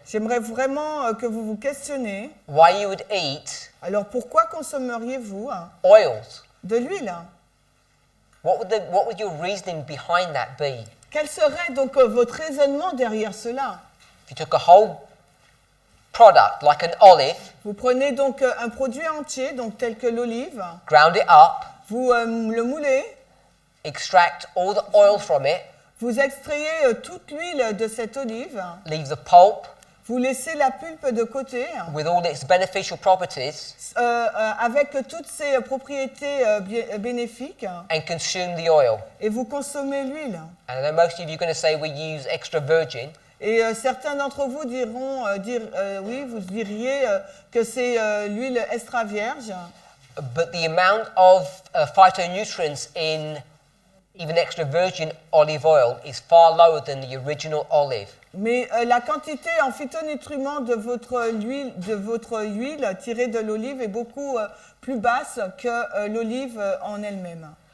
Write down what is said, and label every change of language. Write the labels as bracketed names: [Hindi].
[French] j'aimerais vraiment que vous vous questionnez. [English] why you would eat [French] Alors pourquoi consommeriez-vous, hein, [English] oils. [French] de l'huile, hein? [English] What would your reasoning behind that be? [French] Quel serait donc votre raisonnement derrière cela? [English] If you took a whole product like an olive, [French] Vous prenez donc un produit entier, donc tel que l'olive, [English] ground it up, [French] vous le moulez, [English] extract all the oil from it, [French] vous extrayez toute l'huile de cette olive, [English] leave the pulp [French] vous laissez la pulpe de côté, [English] with all its beneficial properties, [French] avec toutes ses propriétés bénéfiques, [English] and consume the oil. [French] et vous consommez l'huile. [English] And I know most of you are going to say we use extra virgin, [French] Et certains d'entre vous diront, oui, vous diriez que c'est l'huile extra vierge. [English] but the amount of phytonutrients in even extra virgin olive oil is far lower than the original olive. [French] Mais la quantité en phytonutriments de votre huile tirée de l'olive est beaucoup plus basse que l'olive en elle-même.